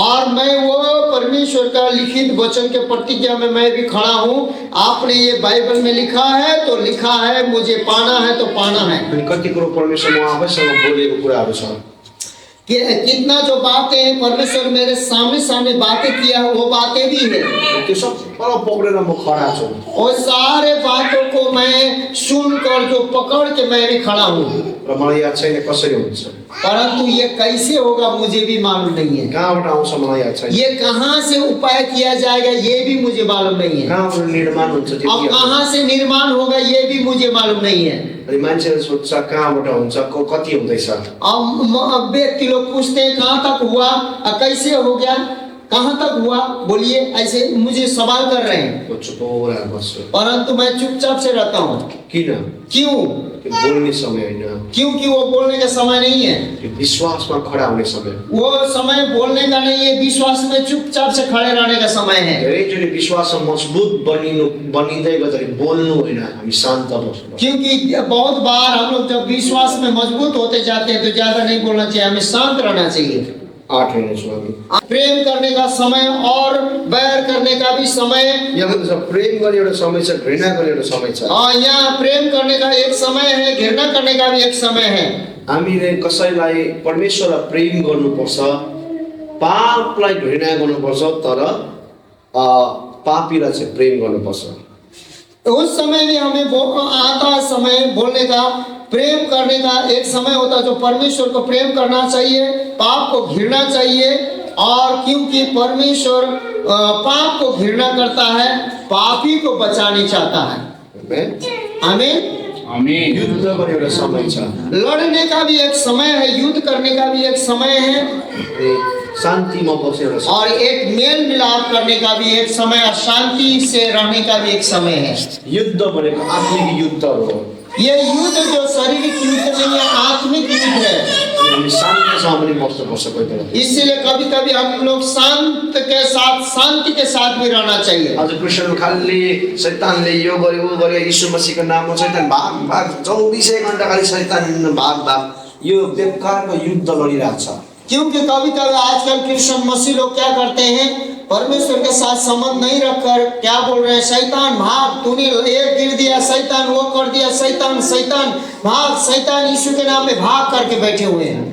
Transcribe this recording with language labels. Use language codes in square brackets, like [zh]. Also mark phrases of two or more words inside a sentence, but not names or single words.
[hi] और मैं वो परमेश्वर का लिखित वचन के प्रतिज्ञा में मैं भी खड़ा हूँ। आपने ये बाइबल में लिखा है तो लिखा है, मुझे पाना है तो पाना है। [ne] अनि कति कुरो परमेश्वर म आफैसँग बोलेको कुराहरू छ। [hi] कितना जो बातें परमेश्वर मेरे सामने बातें किया वो बातें भी है। [ne] त्यो सब पकडेर म खडा छु। [hi] और सारे बातों को मैं सुनकर जो पकड़ के मैं भी खड़ा हूँ। [ne] र मलाई याद छैन कसरी हुन्छ। [hi] परंतु ये कैसे होगा मुझे भी मालूम नहीं है। [ne] कहाँबाट आउँछ मलाई याद छैन। [hi] ये कहाँ से उपाय किया जाएगा ये भी मुझे मालूम नहीं है। [ne] कहाँबाट निर्माण हुन्छ त्यो [hi] अब कहाँ से निर्माण होगा ये भी मुझे मालूम नहीं है। [ne] अनि मान्छेले सोध्छ कहाँबाट हुन्छ कति हुँदैछ। [hi] अब व्यक्ति लोग पूछते हैं कहाँ तक हुआ, कैसे हो गया, कहाँ तक हुआ, बोलिए, ऐसे मुझे सवाल कर रहे हैं। [ne] म चुप भएर बस्छु। [hi] परंतु मैं चुपचाप से रहता हूँ। [ne] किन? [hi] क्यों? [ne] त्यो बोल्ने समय होइन, [hi] क्योंकि वो बोलने का समय नहीं है, [ne] त्यो विश्वासमा खडा हुने समय। [hi] वो समय बोलने का नहीं है, विश्वास में चुपचाप से खड़े रहने का समय है। [ne] धेरैचोटि विश्वासमा मजबुत बनिँदै गर्दाखेरि बोल्नु होइन, हामी शान्त बस्नु। [hi] क्योंकि बहुत बार हम लोग जब विश्वास में मजबूत होते जाते हैं तो ज्यादा नहीं बोलना चाहिए, हमें शांत रहना चाहिए। [ne] 8 हेर्नुहोस् हामी। [hi] प्रेम करने का समय और बैर करने का भी समय। [ne] यहाँ भन्छ प्रेम गर्ने एउटा समय छ, घृणा गर्ने एउटा समय छ। [hi] यहाँ प्रेम करने का एक समय है, घृणा करने का भी एक समय है। [ne] हामीले कसैलाई परमेश्वरलाई प्रेम गर्नुपर्छ, पापलाई घृणा गर्नुपर्छ, तर पापीलाई चाहिँ प्रेम गर्नुपर्छ। [hi] उस समय भी हमें आता है समय बोलने का, प्रेम करने का एक समय होता है जो परमेश्वर को प्रेम करना चाहिए, पाप को घृणा चाहिए। और क्योंकि परमेश्वर पाप को घृणा करता है, पापी को बचाने चाहता है। आमीन। [ne] आमीन। युद्ध गर्ने एउटा समय छ, [hi] लड़ने का भी एक समय है, युद्ध करने का भी एक समय है, [ne] शान्तिमा बस्ने एउटा समय, [hi] और एक मेल मिलाप करने का भी एक समय, और शांति से रहने का भी एक समय है। [ne] युद्ध भनेको आत्मिक युद्धहरू हो। [hi] ये युद्ध जो शारीरिक युद्ध नहीं है, आत्मिक युद्ध है। [ne] हामी शान्तिसँग पनि बस्नुपर्छ कोही बेला। [hi] इसीलिए कभी कभी हम लोग शांत के साथ, शांति के साथ भी रहना चाहिए। [ne] आज क्रिस्चियन खाली शैतानले यो गर्यो वो गर्यो, यीशु मसीहको नाममा शैतान भाग भाग, 24 घण्टा खाली शैतान भाग भाग, यो बेकारको युद्ध लडिरहेको छ। [hi] क्योंकि कभी कभी आजकल क्रिश्चियन मसीह लोग क्या करते हैं, परमेश्वर के साथ संबंध नहीं रखकर क्या बोल रहे हैं, शैतान भाग, तूने ये गिर दिया, शैतान वो कर दिया, शैतान शैतान भाग, शैतान यीशु के नाम में भाग करके बैठे हुए हैं।